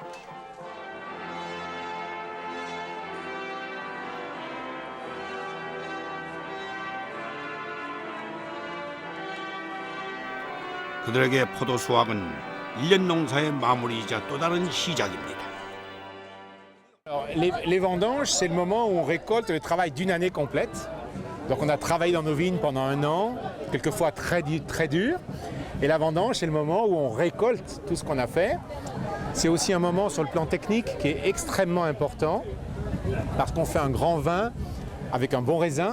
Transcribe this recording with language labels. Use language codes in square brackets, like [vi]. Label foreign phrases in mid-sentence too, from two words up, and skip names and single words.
[ko] 그들에게 포도 수확은 1년 농사의 마무리이자 또 다른 시작입니다. [fr] Les vendanges, c'est le moment où on récolte le travail d'une année complète. Donc on a travaillé dans nos vignes pendant un an, quelquefois très dur. Et la vendange, c'est le moment où on récolte tout ce qu'on a fait. C'est aussi un moment sur le plan technique qui est extrêmement important parce qu'on fait un grand vin avec un bon raisin.